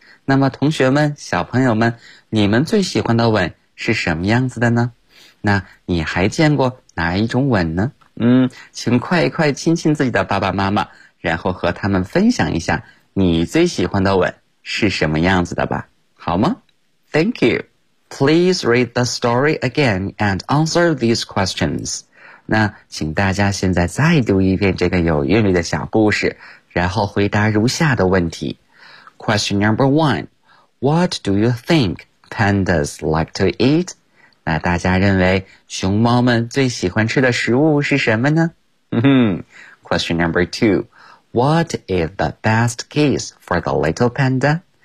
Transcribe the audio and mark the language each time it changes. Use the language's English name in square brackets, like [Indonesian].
[Chinese] 那么同学们小朋友们你们最喜欢的吻是什么样子的呢那你还见过哪一种吻呢请快一快亲亲自己的爸爸妈妈然后和他们分享一下你最喜欢的吻是什么样子的吧好吗 [English] Thank you. Please read the story again and answer these questions. [Chinese] 那请大家现在再读一遍这个有韵律的小故事然后回答如下的问题。 [English] Question number one. What do you think pandas like to eat? [Chinese] 那大家认为熊猫们最喜欢吃的食物是什么呢 [English] Question number two. What is the best kiss for the little panda?